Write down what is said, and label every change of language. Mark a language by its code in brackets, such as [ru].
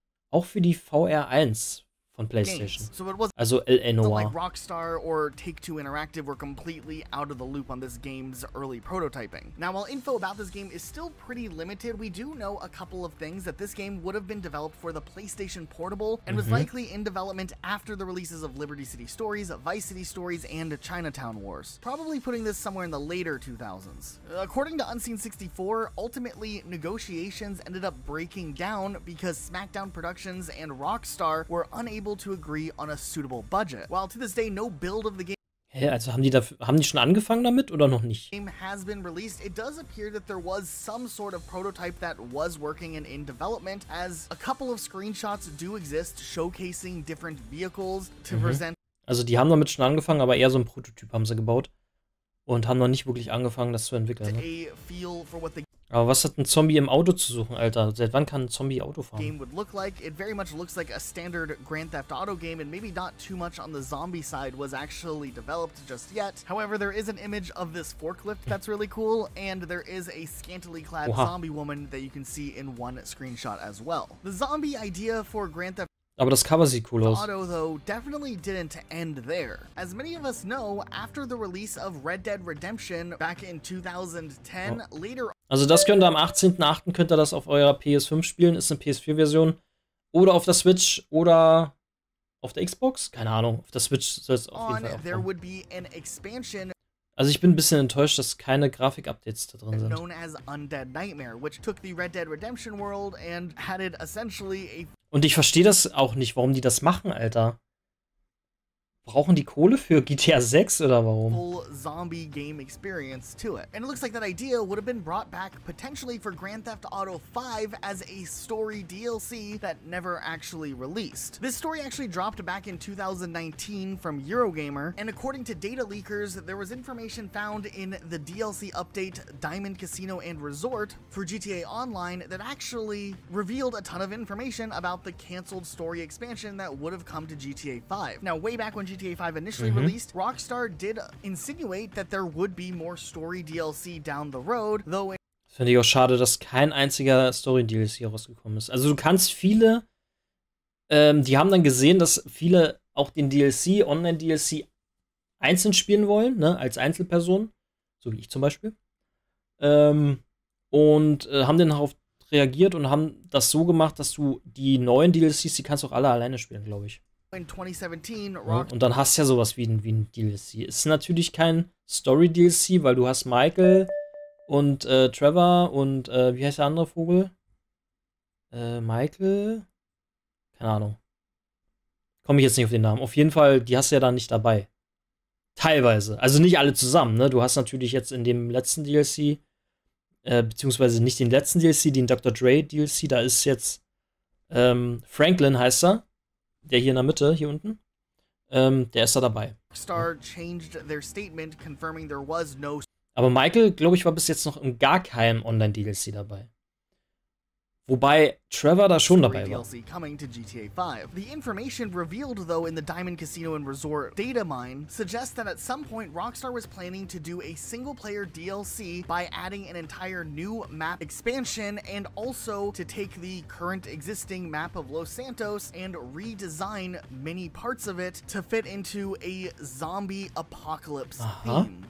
[de] Auch für die VR1 von PlayStation. Also LA Noire. [en] Like Rockstar or Take-Two Interactive were completely out of the loop on this game's early prototyping. Now, while info about this game is still pretty limited, we do know a couple of things: that this game would have been developed for the PlayStation Portable and was likely in development after the releases of Liberty City Stories, Vice City Stories, and Chinatown Wars, probably putting this somewhere in the later 2000s. According to Unseen64, ultimately negotiations ended up breaking down because Smackdown Productions and Rockstar were unable to agree on a suitable budget. While to this day no build of the game [de] also haben die schon angefangen damit oder noch nicht? [en] Has been released, it does appear that there was some sort of prototype that was working and in development, as a couple of screenshots do exist showcasing different vehicles to present. [de] Also die haben damit schon angefangen, aber eher so ein Prototyp haben sie gebaut und haben noch nicht wirklich angefangen, das zu entwickeln. Ne? Aber was hat ein Zombie im Auto zu suchen, Alter? Seit wann kann ein Zombie Auto fahren? [en] Game would look like. It very much looks like a standard Grand Theft Auto game, and maybe not too much on the zombie side was actually developed just yet. However, there is an image of this forklift that's really cool, and there is a scantily clad zombie woman that you can see in one screenshot as well. The zombie idea for Grand Theft [de] Aber das Cover sieht cool aus. [en] Auto, though, definitely didn't end there. As many of us know, after the release of Red Dead Redemption back in 2010, later. [de] Also das könnt ihr am 18.08. könnt ihr das auf eurer PS5 spielen, ist eine PS4-Version. Oder auf der Switch oder auf der Xbox? Keine Ahnung. Auf der Switch soll es auf jeden Fall auch kommen. Also ich bin ein bisschen enttäuscht, dass keine Grafik-Updates da drin sind. [en] Known as Undead Nightmare, which took the Red Dead Redemption world and added essentially a. [de] Und ich verstehe das auch nicht, warum die das machen, Alter. brauchen die Kohle für GTA 6 oder warum? [en] Full zombie game experience to it. And it looks like that idea would have been brought back potentially for Grand Theft Auto 5 as a story DLC that never actually released. This story actually dropped back in 2019 from Eurogamer, and according to data leakers, there was information found in the DLC update Diamond Casino and Resort for GTA Online that actually revealed a ton of information about the canceled story expansion that would have come to GTA 5. Now, way back when GTA 5 initially released, Rockstar did insinuate that there would be more story DLC down the road, though. [de] Finde ich auch schade, dass kein einziger Story-DLC rausgekommen ist. Also du kannst viele, die haben dann gesehen, dass viele auch den DLC, Online-DLC einzeln spielen wollen, ne, als Einzelperson, so wie ich zum Beispiel, und haben dann darauf reagiert und haben das so gemacht, dass du die neuen DLCs, die kannst du auch alle alleine spielen, glaube ich. [en] In 2017, [de] Ja, und dann hast du ja sowas wie ein DLC. Ist natürlich kein Story-DLC, weil du hast Michael und Trevor und wie heißt der andere Vogel? Michael? Keine Ahnung. Komme ich jetzt nicht auf den Namen. Auf jeden Fall, die hast du ja dann nicht dabei. Teilweise. Also nicht alle zusammen, ne? Du hast natürlich jetzt in dem letzten DLC, beziehungsweise nicht den letzten DLC, den Dr. Dre DLC, da ist jetzt Franklin heißt er. Der hier in der Mitte, hier unten, der ist da dabei. [en] Rockstar changed their statement, confirming there was no. [de] Aber Michael, glaube ich, war bis jetzt noch in gar keinem Online-DLC dabei. Wobei Trevor da schon dabei war. [en] DLC coming to GTA 5. The information revealed though in the Diamond Casino and Resort data mine suggests that at some point Rockstar was planning to do a single player DLC by adding an entire new map expansion and also to take the current existing map of Los Santos and redesign many parts of it to fit into a zombie apocalypse theme.